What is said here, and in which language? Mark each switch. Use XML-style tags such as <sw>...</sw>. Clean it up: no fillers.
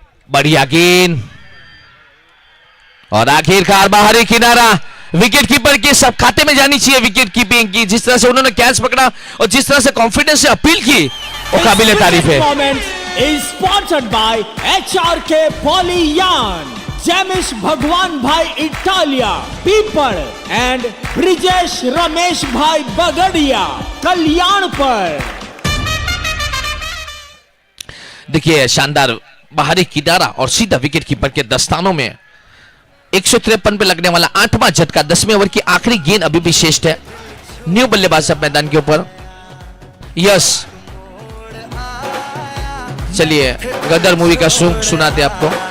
<hi>बढ़िया गेंद और आखिरकार बाहरी किनारा। विकेट कीपर के सब खाते में जानी चाहिए विकेट कीपिंग की, जिस तरह से उन्होंने कैच पकड़ा और जिस तरह से कॉन्फिडेंस से अपील की वो काबिले तारीफ है।</hi> <en>is sponsored by HRK Polyyan, Jamish Bhagwan Bhai Italia, People and Brijesh Ramesh Bhai Bagadia, Kalyanpur।</en> <hi>देखिए शानदार बाहरी किनारा और सीधा विकेट कीपर के दस्तानों में 153 पे लगने वाला 8वां झटका 10वें ओवर की आखिरी गेंद अभी भी शेष है। न्यू बल्लेबाज अब मैदान के ऊपर। यस, चलिए गदर मूवी का सॉन्ग सुनाते आपको।</hi>